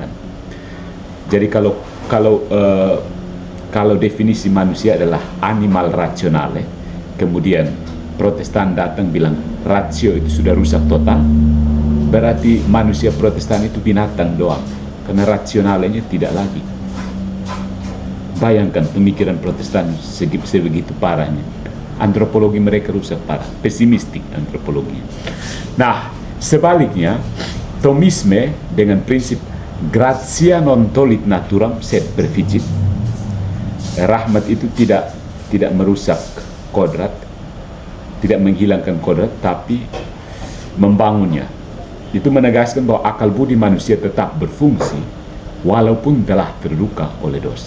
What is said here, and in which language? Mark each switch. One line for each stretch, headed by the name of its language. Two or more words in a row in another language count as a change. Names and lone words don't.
Indonesian: Jadi kalau definisi manusia adalah
Latin: animal rasionale,
Indonesian: kemudian Protestan datang bilang rasio itu sudah rusak total, berarti manusia Protestan itu binatang doang, karena rasionalnya tidak lagi. Bayangkan pemikiran Protestan sebegitu parahnya. Antropologi mereka rusak parah, pesimistik antropologinya. Nah, sebaliknya, Thomisme dengan prinsip
Latin: gratia non tollit naturam sed perficit,
Indonesian: rahmat itu tidak merusak kodrat, tidak menghilangkan kodrat, tapi membangunnya. Itu menegaskan bahwa akal budi manusia tetap berfungsi walaupun telah terluka oleh dosa.